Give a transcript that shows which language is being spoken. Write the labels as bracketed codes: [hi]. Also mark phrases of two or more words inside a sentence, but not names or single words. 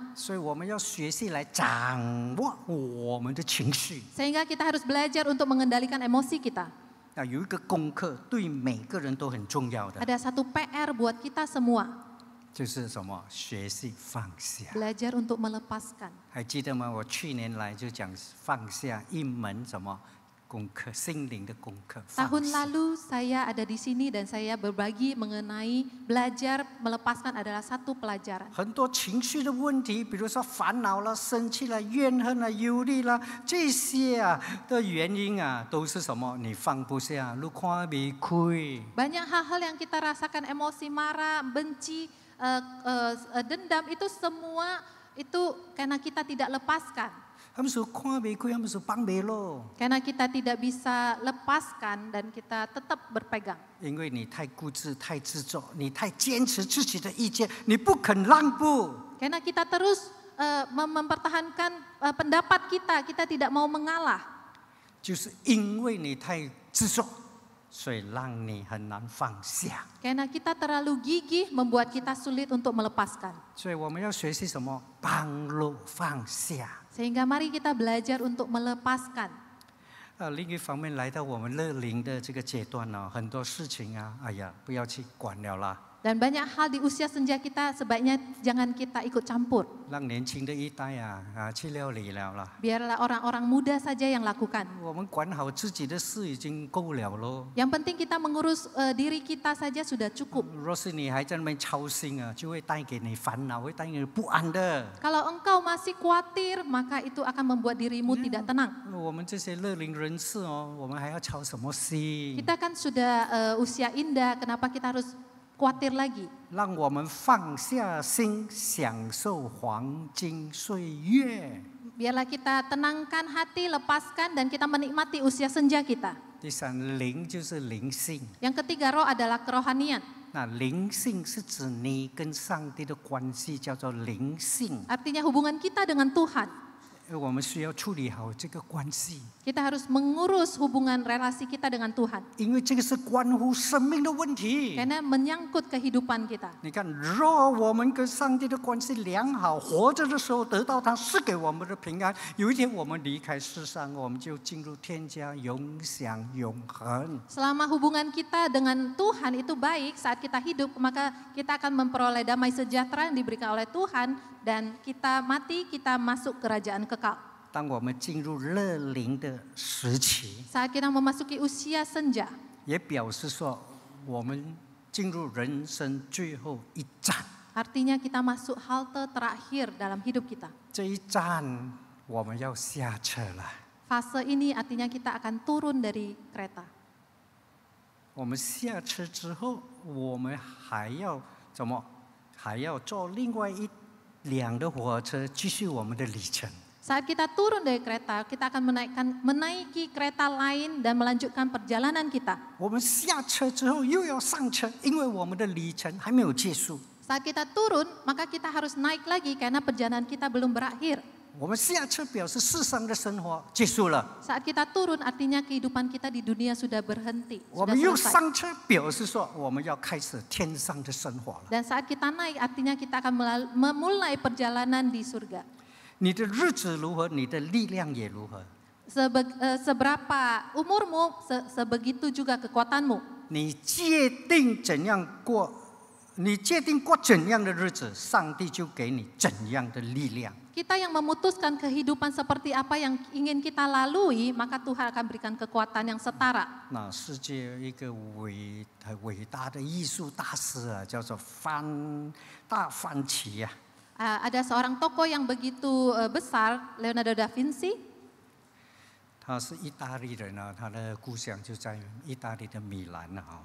[zh] 所以我们要学习来掌握我们的情绪。 [id] Sehingga kita harus belajar untuk mengendalikan emosi kita. [zh] 啊，有一个功课对每个人都很重要的， [id] Ada satu PR buat kita semua, [zh] 就是什么？学习放下。 [id] belajar untuk melepaskan. [zh] 还记得吗？我去年来就讲放下一门什么功课，心灵的功课。放 [id] Tahun [zh] 下 [id] lalu saya ada di sini dan saya berbagi mengenai belajar melepaskan adalah satu pelajaran. [zh] 很多情绪的问题，比如说烦恼啦、生气啦、怨恨啦、忧虑啦，这些啊的原因啊，都是什么？你放不下，你看不开。 [id] Banyak hal-hal yang kita rasakan, emosi, marah, benci, dendam, itu semua itu karena kita tidak lepaskan. [zh] 他们说看不开，他们说放不落， [id] Karena kita tidak bisa lepaskan dan kita tetap berpegang. [zh] 因为你太固执、太执着，你太坚持自己的意见，你不肯让步。 [id] Karena kita terus mempertahankan pendapat kita, kita tidak mau mengalah. [zh] 就是因为你太执着，所以让你很难放下。 [id] Karena kita terlalu gigih membuat kita sulit untuk melepaskan. [zh] 所以我们要学习什么？放落放下。 [id] Sehingga mari kita belajar untuk melepaskan. [zh] 另一方面，来到我们乐龄的这个阶段呢，很多事情啊，哎呀，不要去管了啦。 [id] Dan banyak hal di usia senja kita sebaiknya jangan kita ikut campur. [zh] 让年轻的一代去料理了啦。 [id] Biarlah orang-orang muda saja yang lakukan. [zh] 我们管好自己的事已经够了咯。 [id] Yang penting kita mengurus diri kita saja sudah cukup. [zh] 若是你还在那边操心啊，就会带给你烦恼，会带给你不安的。 [id] Kalau engkau masih khawatir, maka itu akan membuat dirimu tidak tenang. [zh] 我们这些乐龄人士哦，我们还要操什么心？ [id] Kita kan sudah usia indah, kenapa kita harus khawatir lagi? [zh] 让我们放下心，享受黄金岁月。 [id] Biarlah kita tenangkan hati, lepaskan, dan kita menikmati usia senja kita. [zh] 第三，灵就是灵性。 [id] Yang ketiga, roh adalah kerohanian. [zh] 那灵性是指你跟上帝的关系，叫做灵性。 [id] Artinya hubungan kita dengan Tuhan. [zh] 我们需要处理好这个关系， [id] Kita harus mengurus hubungan relasi kita dengan Tuhan. [zh] 因为这个是关乎生命的问题。 [id] Karena menyangkut kehidupan kita. [zh] 你看，若我们跟上帝的关系良好，活着的时候得到他赐给我们的平安，有一天我们离开世上，我们就进入天家，永享永恒。 [id] Selama hubungan kita dengan Tuhan itu baik, saat kita hidup, maka kita akan memperoleh damai sejahtera yang diberikan oleh Tuhan, dan kita mati, kita masuk kerajaan kekal. [zh] 当我们进入乐龄的时期， [id] Saat kita memasuki usia senja, [zh] 也表示说我们进入人生最后一站。 [id] artinya kita masuk halte terakhir dalam hidup kita. [zh] 这一站我们要下车了。 [id] Fase ini artinya kita akan turun dari kereta. [zh] 我们下车之后，我们还要怎么？还要坐另外一辆的火车，继续我们的旅程。 [id] Saat kita turun dari kereta, kita akan menaiki kereta lain dan melanjutkan perjalanan kita. [zh] 我们下车之后又要上车，因为我们的旅程还没有结束。 [id] Saat kita turun, maka kita harus naik lagi karena perjalanan kita belum berakhir. [zh] 我们下车表示世上的生活结束了， [id] Saat kita turun, artinya kehidupan kita di dunia sudah berhenti, [zh] 我 [id] sudah [zh] 们又 [id] selesai. [zh] 上车表示说我们要开始天上的生活了。 [id] Dan saat kita naik, artinya kita akan memulai perjalanan di surga. [zh] 你的日子如何，你的力量也如何。 [id] Seberapa umurmu, sebegitu juga kekuatanmu. [zh] 你界定怎样过，你界定过怎样的日子，上帝就给你怎样的力量。 [id] Kita yang memutuskan kehidupan seperti apa yang ingin kita lalui, maka Tuhan akan berikan kekuatan yang setara. [zh] 那世界一个伟大的艺术大师啊，叫做大番茄啊。 [id] Ada seorang tokoh yang begitu besar, Leonardo da Vinci. [zh] 他是意大利人啊，他的故乡就在意大利的米兰啊。